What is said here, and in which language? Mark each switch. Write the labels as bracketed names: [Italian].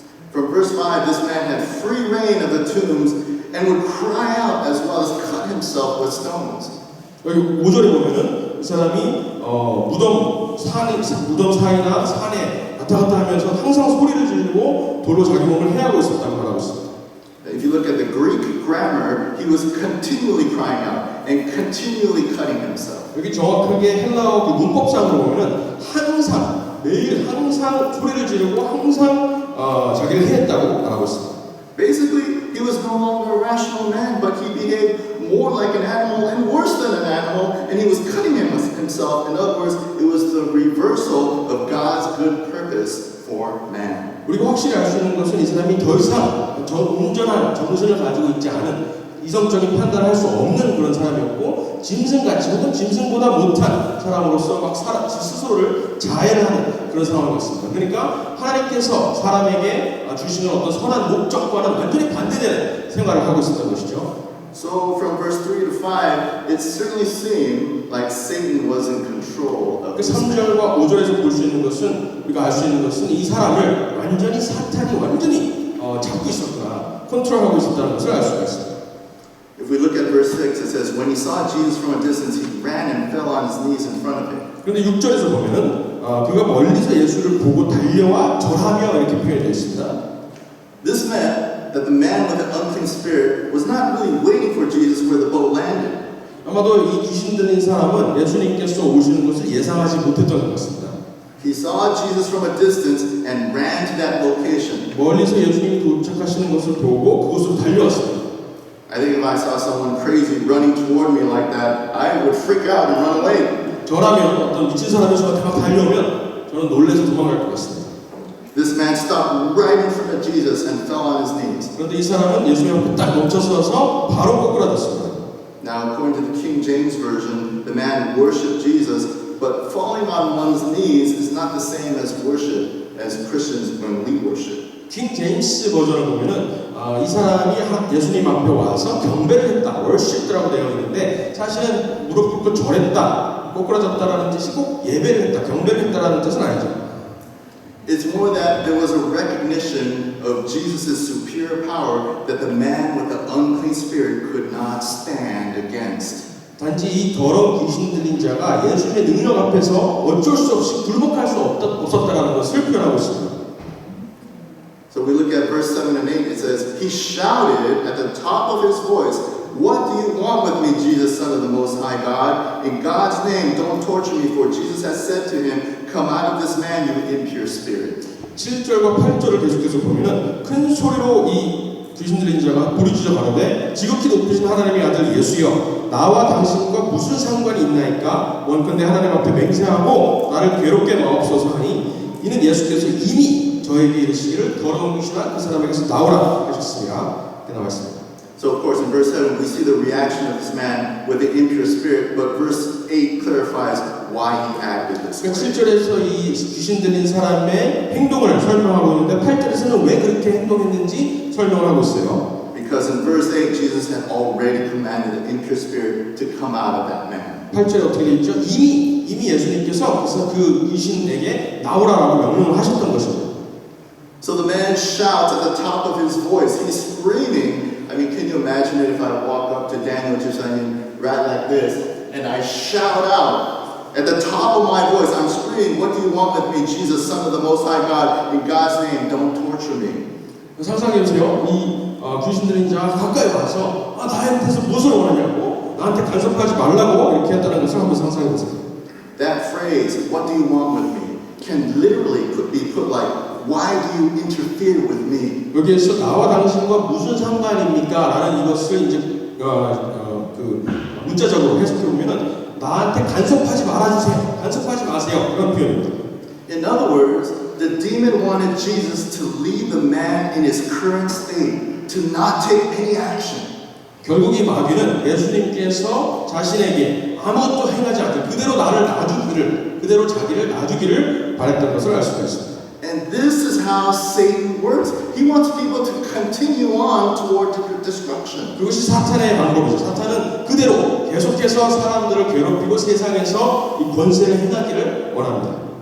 [English] From verse 5, this man had free reign of the tombs and would cry out as well as cut himself with stones. [Korean] 여기 5절에 보면은 이 사람이 무덤 사이나 산에 왔다 갔다 하면서 항상 소리를 지르고 돌로 자기 몸을 해하고 있었다고 말하고 있습니다. [English] If you look at the Greek grammar, he was continually crying out and continually cutting himself. [Korean] 여기 정확하게 헬라어 그 문법상으로 보면은 항상 매일 항상 소리를 지르고 항상 자기를 해했다고 말하고 있습니다. [English] Basically, he was no longer a rational man, but he behaved more like an animal and worse than an animal, and he was cutting himself. In other words, it was the reversal of God's good purpose for man. [Korean] 우리가 확실히 알 수 있는 것은 이 사람이 더 이상 온전한 정신을 가지고 있지 않은 이성적인 판단을 할 수 없는 그런 사람이었고 짐승같이 혹은 짐승보다 못한 사람으로서 막 스스로를 자해하는 그런 상황이었습니다. 그러니까 하나님께서 사람에게 주시는 어떤 선한 목적과는 완전히 반대되는 생활을 하고 있었던 것이죠. [English] So from verse 3 to 5, it certainly seemed like Satan was in control of 그 this man. [Korean] 3절과 5절에서 볼 수 있는 것은 우리가 알 수 있는 것은 이 사람을 완전히 사탄이 완전히 잡고 있었구나, 컨트롤하고 있었다는 것을 알 수가 있습니다. [English] If we look at verse 6, it says, when he saw Jesus from a distance, he ran and fell on his knees in front of him. [Korean] 그런데 6절에서 보면은 그가 멀리서 예수를 보고 달려와 절하며 이렇게 표현되어 있습니다. [English] This meant that the man with the unclean spirit was not really waiting for Jesus where the boat landed. [Korean] 아마도 이 귀신 들린 사람은 예수님께서 오시는 것을 예상하지 못했던 것 같습니다. [English] He saw Jesus from a distance and ran to that location. [Korean] 멀리서 예수님이 도착하시는 것을 보고 그곳으로 달려왔습니다. [English] I think if I saw someone crazy running toward me like that, I would freak out and run away. [Korean] 저라면 어떤 미친 사람이 저한테 막 달려오면 저는 놀라서 도망갈 것 같습니다. [English] This man stopped right in front of Jesus and fell on his knees. [Korean] 그런데 이 사람은 예수님 앞에 딱 멈춰서서 바로 꼬꾸라졌습니다. [English] Now, according to the King James Version, the man worshipped Jesus, but falling on one's knees is not the same as worship as Christians when we worship. [Korean] 킹 제임스 버전을 보면은 이 사람이 예수님 앞에 와서 경배를 했다, 월십이라고 되어 있는데 사실은 무릎 꿇고 절했다, 꼬꾸라졌다라는 뜻이 꼭 예배를 했다, 경배를 했다라는 뜻은 아니죠. [English] It's more that there was a recognition of Jesus' superior power that the man with the unclean spirit could not stand against. [Korean] 단지 이 더러운 귀신 들린 자가 예수님의 능력 앞에서 어쩔 수 없이 굴복할 수 없었다라는 것을 표현하고 있습니다. [English] So we look at verse 7 and 8, it says, he shouted at the top of his voice, what do you want with me, Jesus, Son of the Most High God? In God's name, don't torture me, for Jesus has said to him, come out of this man, you impure spirit. [Korean] 7절과 8절을 계속해서 보면은 큰 소리로 이 귀신 들린 자가 부르짖어 가는데 지극히 높으신 하나님의 아들 예수여 나와 당신과 무슨 상관이 있나이까 원컨대 하나님 앞에 맹세하고 나를 괴롭게 마옵소서 하니 이는 예수께서 이미 저에게 이르시기를 더러운 귀신아 그 사람에게서 나오라 하셨습니다. 이렇게 나와 있습니다. [English] So of course in verse 7 we see the reaction of this man with the impure spirit, but verse 8 clarifies why he acted this way. [Korean] 7절에서 이 귀신 들린 사람의 행동을 설명하고 있는데 8절에서는 왜 그렇게 행동했는지 설명을 하고 있어요. [English] Because in verse 8 Jesus had already commanded the impure spirit to come out of that man. [Korean] 8절에 어떻게 되어 있죠? 이미 예수님께서 그래서 그 귀신에게 나오라라고 명령을 하셨던 것입니다. [English] So the man shouts at the top of his voice. He's screaming. I mean, can you imagine it if I walk up to Daniel Chusanian right like this and I shout out at the top of my voice, I'm screaming, what do you want with me, Jesus, Son of the Most High God? In God's name, don't torture me. [Korean] 상상해보세요. 이 귀신 들린 자가 가까이 와서 나한테서 무엇을 원하냐고 나한테 간섭하지 말라고 이렇게 했다는 것을 한번 상상해보세요. [English] That phrase, what do you want with me, can literally be put like, why do you interfere with me? [Korean] 여기에서 나와 당신과 무슨 상관입니까? 라는 이것을 이제 그 문자적으로 해석해 보면은 나한테 간섭하지 말아주세요. 간섭하지 마세요. 이런 표현입니다. [English] In other words, the demon wanted Jesus to leave the man in his current state, to not take any action. [Korean] 결국 이 마귀는 예수님께서 자신에게 아무것도 행하지 않고 그대로 나를 놔주기를, 그대로 자기를 놔주기를 바랬던 것을 알 수가 있습니다. [English] And this is how Satan works. He wants people to continue on toward destruction. [Korean] 그것이 사탄의 방법이죠. 사탄은 그대로 계속해서 사람들을 괴롭히고 세상에서 이 권세를 행하기를 원합니다.